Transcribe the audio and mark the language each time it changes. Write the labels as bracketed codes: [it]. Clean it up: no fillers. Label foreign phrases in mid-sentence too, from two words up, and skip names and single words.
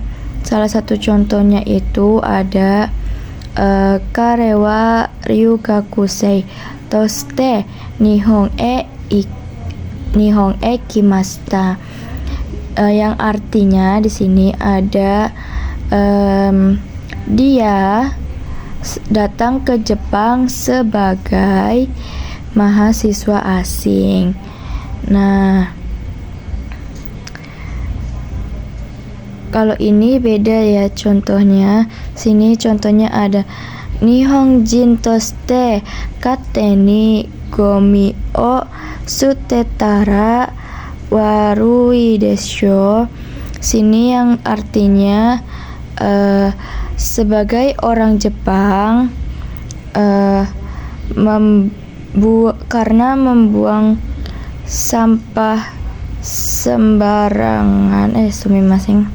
[id] Salah satu contohnya itu ada [ja] 彼は留学生として日本来ました, [id] yang artinya di sini ada dia datang ke Jepang sebagai mahasiswa asing. Nah, kalau ini beda ya contohnya. Sini contohnya ada [ja] 日本人として勝手にゴミを捨てたら悪いでしょ. [id] sini yang artinya sebagai orang Jepang karena membuang sampah sembarangan sumimasen.